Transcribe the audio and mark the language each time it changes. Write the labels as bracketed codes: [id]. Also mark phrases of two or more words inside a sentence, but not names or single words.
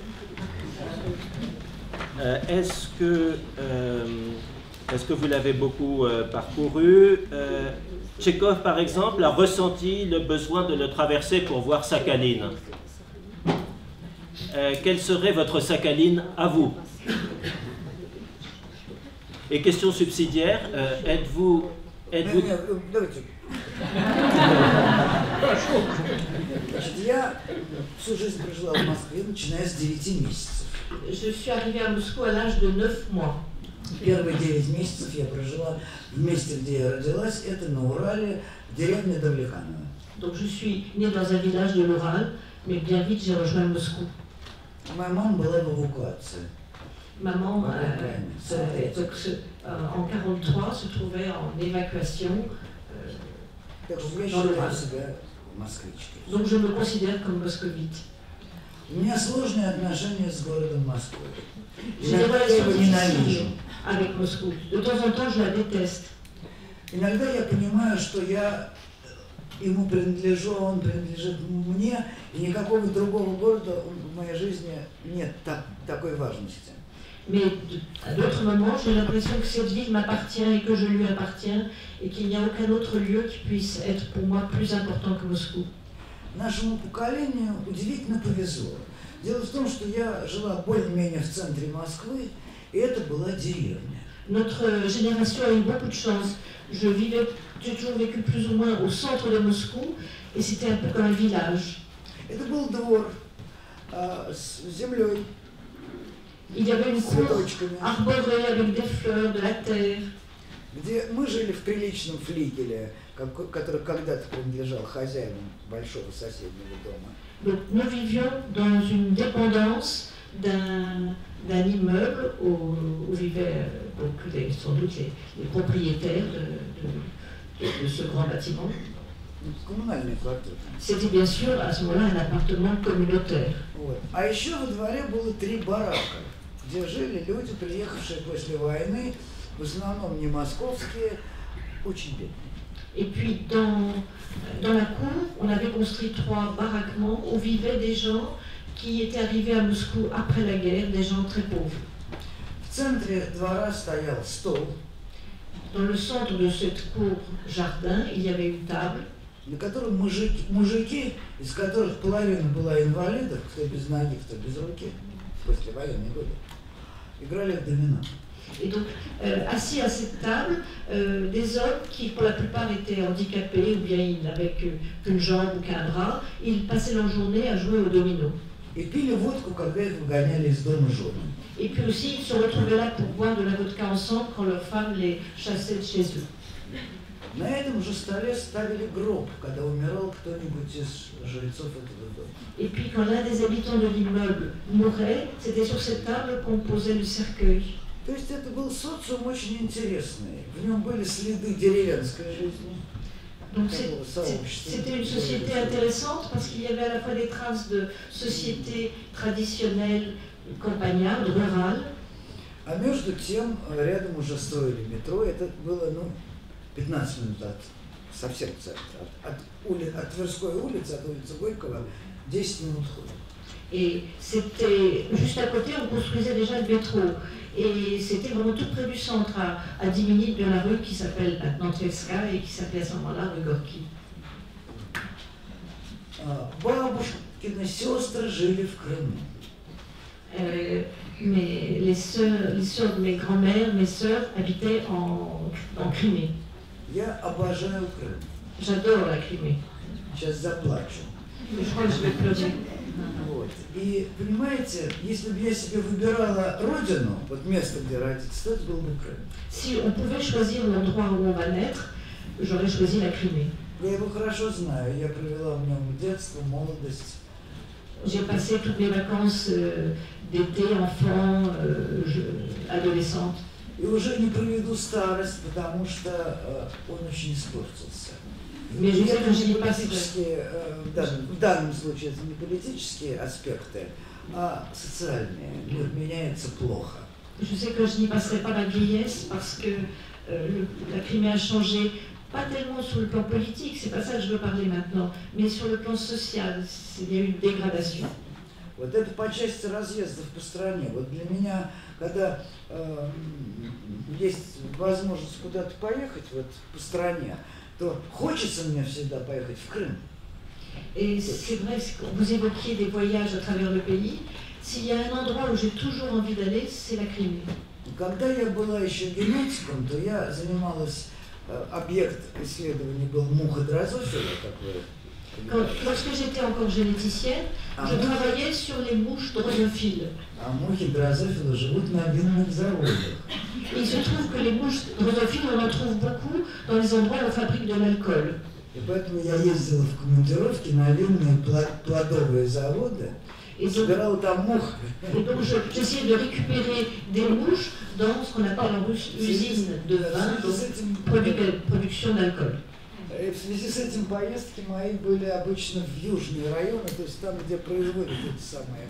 [fr] Est-ce que vous l'avez beaucoup parcouru? Tchekhov, par exemple, a ressenti le besoin de le traverser pour voir Sakhaline. Quelle serait votre Sakhaline à vous? Et question subsidiaire, êtes-vous... [ru] Я всю жизнь прожила в Москве, начиная с 9 месяцев. [fr] Je suis arrivée à Moscou à l'âge de 9 mois. [ru] Первые 9 месяцев я прожила в месте, где я родилась, это на Урале, деревня Давлеканово. [fr] Donc je suis née dans un village de l'Ural, mais bien vite j'ai rejoint Moscou. [ru] Моя мама была в эвакуации. [fr] Maman, en 1943, se trouvait en évacuation dans le Val. Donc je me considère comme moscovite. [ru] У меня сложные отношения с городом Москвой. [fr] J'ai des relations difficiles avec Moscou. De temps en temps, je la déteste. [ru] Иногда я понимаю, что я ему принадлежу, он принадлежит мне, и никакого другого города в моей жизни нет такой важности. [fr] Mais à d'autres moments, j'ai l'impression que cette ville m'appartient et que je lui appartiens, et qu'il n'y a aucun autre lieu qui puisse être pour moi plus important que Moscou. [ru] Нашему поколению удивительно повезло. Дело в том, что я жила более-менее в центре Москвы, и это была деревня. [fr] Notre génération a eu beaucoup de chance. J'ai toujours vécu plus ou moins au centre de Moscou, et c'était un peu comme un village. [ru] Это был двор с землей. [fr] Il y avait une cour arborée avec des fleurs, de la terre. [ru] Где мы жили в приличном флигеле, который когда-то принадлежал хозяину большого соседнего дома. [fr] Donc nous vivions dans une dépendance d'un immeuble où vivaient sans doute les propriétaires de ce grand bâtiment. C'était bien sûr à ce moment-là un appartement communautaire. [ru] А еще во дворе было 3 барака, где жили люди, приехавшие после войны, в основном не московские, очень бедные. [fr] Et puis dans la cour, on avait construit 3 baraquements où vivaient des gens qui étaient arrivés à Moscou après la guerre, des gens très pauvres. [ru] В центре двора стоял стол. [fr] Dans le centre de cette cour jardin, il y avait une table. [ru] На котором мужики, из которых половина была инвалидов, кто без ноги, кто без руки, после военной годы, играли в домино. [fr] Et donc, assis à cette table, des hommes qui, pour la plupart, étaient handicapés ou bien ils n'avaient qu'une jambe ou qu'un bras, ils passaient leur journée à jouer au domino. [ru] Et пили водку, когда их выгоняли из дома жены. [fr] Et puis aussi, ils se retrouvaient là pour boire de la vodka ensemble quand leurs femmes les chassaient de chez eux. [ru] На этом же столе ставили гроб, когда умирал кто-нибудь из жильцов этого дома. [fr] Et puis, quand l'un des habitants de l'immeuble mourait, c'était sur cette table qu'on posait le cercueil. [ru] То есть это был социум очень интересный. В нем были следы деревенской жизни. [fr] Donc c'était une société intéressante parce qu'il y avait à la fois des traces de société traditionnelle, campagnarde, rurale. [ru] А между тем, рядом уже строили метро, это было, 15 минут от совсем центра, от Тверской улицы, от улицы Горького, 10 минут хода. [fr] Et c'était juste à côté, on construisait déjà le métro. Et c'était vraiment tout près du centre, à 10 minutes de la rue qui s'appelle maintenant Tverskaya et qui s'appelait à ce moment-là rue Gorky. [ru] Бабушкины сестры жили в Крыму. [fr] Mais les sœurs de mes grands-mères, mes sœurs habitaient en Crimée. [ru] Я обожаю Крым. [fr] J'adore la Crimée. [ru] Сейчас заплачу. [fr] Je crois que je vais pleurer. [ru] Вот. И понимаете, если бы я себе выбирала родину, вот место, где родиться, то это был бы Крым. [fr] Si on pouvait choisir l'endroit où on va naître, j'aurais choisi la Crimée. [ru] Я его хорошо знаю, я провела в нем детство, молодость. [fr] J'ai passé toutes mes vacances d'été, enfant, adolescente. [ru] И уже не проведу старость, потому что он очень испортился. [fr] Mais je sais que j'y [ru] политические, в данном случае это не политические аспекты, а социальные. Мир меняется плохо. [fr] Je sais que je n'y passerai pas la vieillesse parce que la Crimée a changé, pas tellement sur le plan politique, c'est pas ça que je veux parler maintenant, mais sur le plan social, il y a eu une dégradation. [ru] Вот это по части разъездов по стране. Вот для меня, когда есть возможность куда-то поехать вот, по стране, то хочется мне всегда поехать в Крым. [fr] Et c'est vrai, vous évoquiez des voyages à travers le pays. S'il y a un endroit où j'ai toujours envie d'aller, c'est la Crimée. [ru] Когда я была еще генетиком, то я занималась, объект исследований был муха дрозофила, как вы. [fr] Lorsque j'étais encore généticienne, je travaillais sur les mouches drosophiles. [ru] А мухи дрозофила живут на винных заводах. [fr] Et il se trouve que les mouches drosophiles, on en trouve beaucoup dans les endroits où on fabrique de l'alcool. [ru] И поэтому я ездила в командировки на винные плодовые заводы и собирала там мух. [fr] Et donc j'essayais de récupérer des mouches dans ce qu'on appelle en russe usine de vin, donc production d'alcool. [ru] И в связи с этим поездки мои были обычно в южные районы, то есть там, где производят эти самые.